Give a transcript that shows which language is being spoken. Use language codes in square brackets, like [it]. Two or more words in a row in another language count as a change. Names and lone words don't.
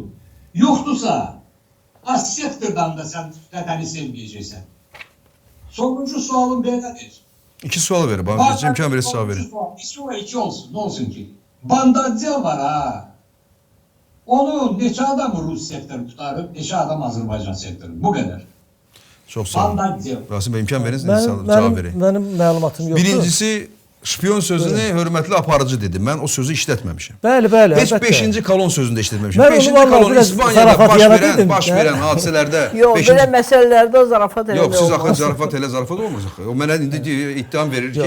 [az] Yoxdursa, az sektordan da sən vətəni sevməyəcəksən. Sonuncu sualım belədir. İki sual verin. Bana imkan verin, sual verin. İki olsun, ne olsun ki? Bandacı var ha. Onu neçə adam Rus sektoru tutarıb, neçə adam Azərbaycan sektoru. Bu qədər. Çok sağ olun. Bandacı. Rasim Bey imkan verin, cevap vereyim. Benim məlumatım yoxdur. Birincisi, şpiyon sözünü hörmətli aparıcı dedim. Mən o sözü işlətməmişəm. Bəli, Heç əlbəttə. 5-ci kolon sözünü də işlətməmişəm. Mən onu 5-ci vallahi kolon biraz İspanyada zarafat yaratırdım. baş verən hadisələrdə Yox, beşinci- belə məsələlərdə zarafat eləmək Yox, siz axı olmaz. zarafat olmayacaq. O mənə indi ittiham verir ki,